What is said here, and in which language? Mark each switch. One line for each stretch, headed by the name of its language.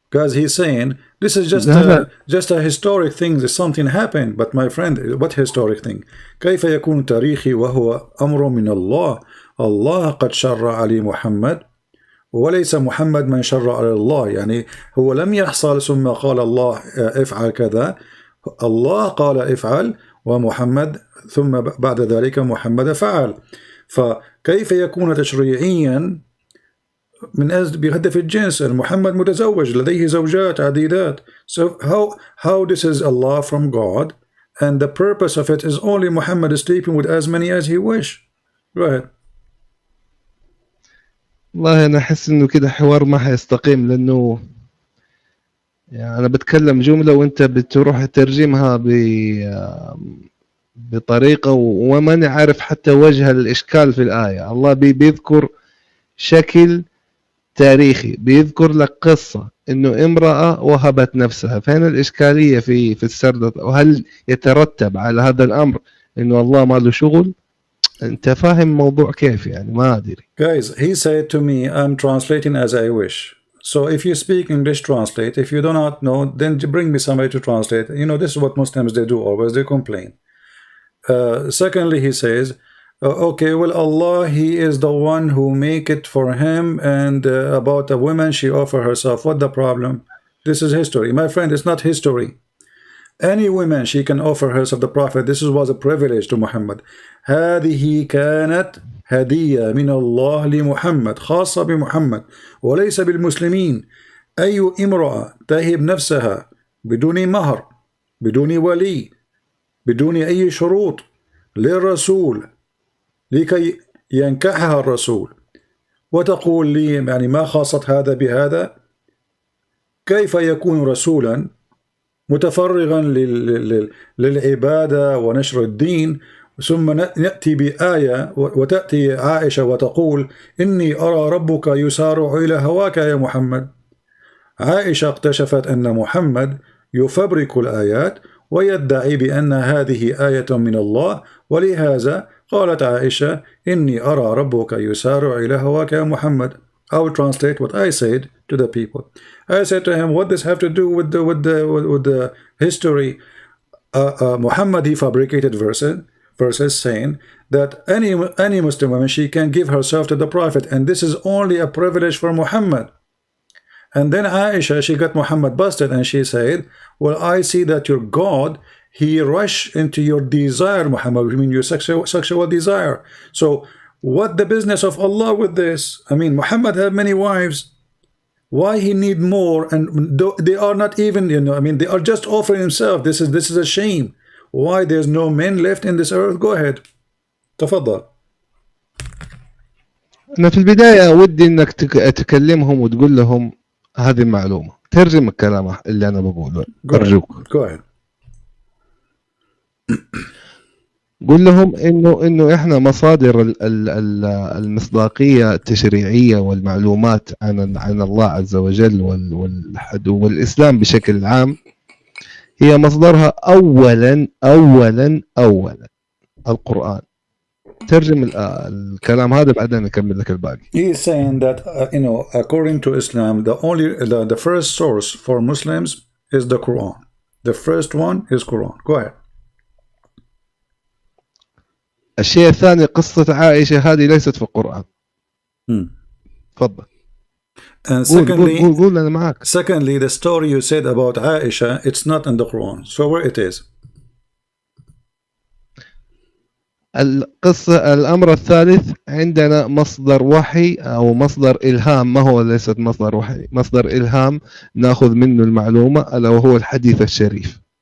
English: Because he's saying this is just a historic thing. Something happened. But my friend, what historic thing?
Arabic: كيف يكون تاريخي وهو أمر من الله؟ الله قد شرع علي محمد وليس محمد من شرع على الله. يعني هو لم يحصل ثم قال الله افعل كذا. الله قال افعل ومحمد ثم بعد ذلك محمد فعل. فكيف يكون تشريعيا من أجل بهدف الجنس؟ محمد متزوج لديه زوجات عديدات.
English: So how this is Allah from God and the purpose of it is only Muhammad is sleeping with as many as he wish. Go ahead.
Arabic: والله أنا أحس إنه كده حوار ما حيستقيم، لأنه يعني أنا بتكلم جملة وأنت بتروح ترجمها بطريقة وما نعرف حتى وجه الإشكال في الآية. الله بيذكر شكل تاريخي، بيذكر لك قصة إنه امرأة وهبت نفسها. فين الإشكالية في السرد؟ وهل يترتب على هذا الأمر إنه الله ما له شغل؟ أنت فاهم موضوع كيف؟ يعني ما أدري.
English: Guys, he said to me, I'm translating as I wish. So if you speak English, translate. If you do not know, then bring me somebody to translate. You know, this is what Muslims they do always. They complain. Secondly, he says, okay, well, Allah, he is the one who make it for him, and about a woman, she offer herself. What the problem? This is history. My friend, it's not history. Any woman she can offer herself the Prophet. This was a privilege to Muhammad.
Arabic: هذه كانت هدية من الله لمحمد خاصة بمحمد وليس بالمسلمين. أي امرأة تهب نفسها بدون مهر بدون ولي بدون أي شروط للرسول لكي ينكحها الرسول وتقول لي يعني ما خاصت هذا بهذا؟ كيف يكون رسولا متفرغا للعبادة ونشر الدين ثم نأتي بآية وتأتي عائشة وتقول إني أرى ربك يسارع إلى هواك يا محمد. عائشة اكتشفت أن محمد يفبرك الآيات ويدعي بأن هذه آية من الله، ولهذا قالت عائشة إني أرى ربك يسارع إلى هواك يا محمد.
English: I will translate what I said to the people. I said to him, what does have to do with the history? Muhammad, he fabricated verses saying that any Muslim woman, she can give herself to the Prophet, and this is only a privilege for Muhammad. And then Aisha, she got Muhammad busted, and she said, well, I see that your God, he rushed into your desire, Muhammad, I mean your sexual desire. So what the business of Allah with this? I mean, Muhammad had many wives. Why he need more? And they are not even, you know, I mean, they are just offering himself. This is a shame. Why there's no men left in this earth? Go ahead.
Arabic: تفضل. أنا في البداية ودي إنك تكلمهم وتقول لهم هذه المعلومة. ترجم الكلام اللي أنا بقوله. أرجوك.
English: Go ahead.
Arabic: قول لهم إنه إحنا مصادر المصداقية التشريعية والمعلومات عن الله عز وجل والإسلام بشكل عام هي مصدرها أولا القرآن. ترجم الكلام هذا بعدين نكمل لك الباقي.
English: He is saying that you know, according to Islam, the first source for Muslims is the Quran. The first one is Quran. Go ahead.
Arabic: الشيء الثاني قصة عائشة هذه ليست في القرآن. تفضل.
English: And
Arabic: قول أنا معك.
English: Secondly, the story you said about Aisha, it's not in the Quran. So where it is?
Arabic: القصة الأمر الثالث عندنا مصدر وحي أو مصدر إلهام، ما هو ليست مصدر وحي، مصدر إلهام نأخذ منه المعلومة ألا وهو الحديث الشريف.